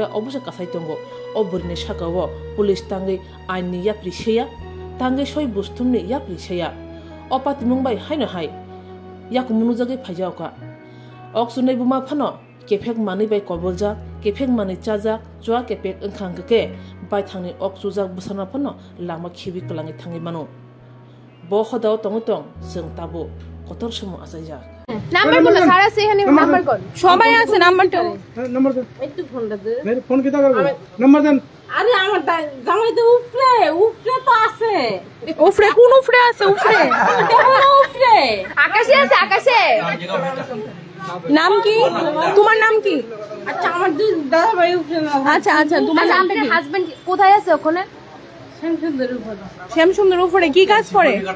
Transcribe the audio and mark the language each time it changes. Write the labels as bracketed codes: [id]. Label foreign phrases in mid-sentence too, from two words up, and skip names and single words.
[trp] अबसे कासाय दंगो अबुरनि सागावो पुलिस तांगै आइननि याप्रिसेया तांगै सय बुस्थुमनि याप्रिसेया अपातिमुंबाय हायनो हाय याक मुनुजागै फाइजावका अक्सुनै बुमा फानो केफेक मानै बाय कबलजा केफेक मानै चाजा जुवा केफेक ओंखांगके बाय थांनि अक्सुजाक बुसाना फानो लामा खिबि कलांगि थांगि मानो बो खदाव तंगतंग जों ताबो कतर समो आसाइजा [bn] নাম্বার বলো সারা সেখানে নাম্বার কোন সবাই আছে নাম্বারটা নাম্বার দে একটু ফোনটা দে মেরে ফোন কিটা করব নাম্বার দেন আরে আমার জামাই তো উফরে তো আছে উফরে কোন উফরে আছে উফরে উফরে আকাশে আছে আকাশে নাম কি তোমার নাম কি আচ্ছা আমার দাদা ভাই উফরে না আচ্ছা আচ্ছা তোমার আপনার হাজবেন্ড কোথায় আছে ওখানে শ্যামসুন্দর উপরে কি কাজ করে